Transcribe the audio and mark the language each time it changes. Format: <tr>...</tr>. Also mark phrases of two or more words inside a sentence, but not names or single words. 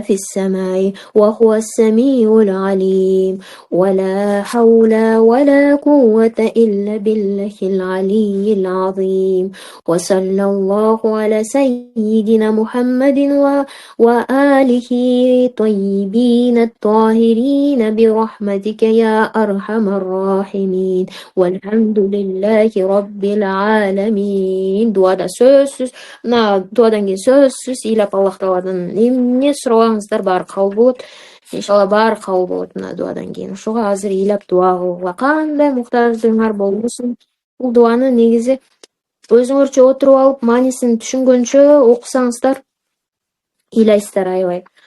<ar>في السماء وهو السميع العليم ولا حول ولا قوة إلا بالله العلي العظيم وصلى الله على سيدنا محمد وآله طيبين الطاهرين برحمتك يا أرحم الراحمين والحمد لله رب العالمين.</ar> <ky>Duada сөзсүз, мына дуадан кийин сөзсүз ыйлап Аллах Тааладан эмне сурабаңыздар баары кабыл болот. Иншалла баары кабыл болот мына дуадан кийин. Ошого азыр ыйлап дуа кылгыла. Кандай муктаждыгыңар болбосун, бул дуаны негизи өзүңөрчө отуруп алып, маанисин түшүнгөнчө окусаңыздар ыйлайсыздар аябай.</ky>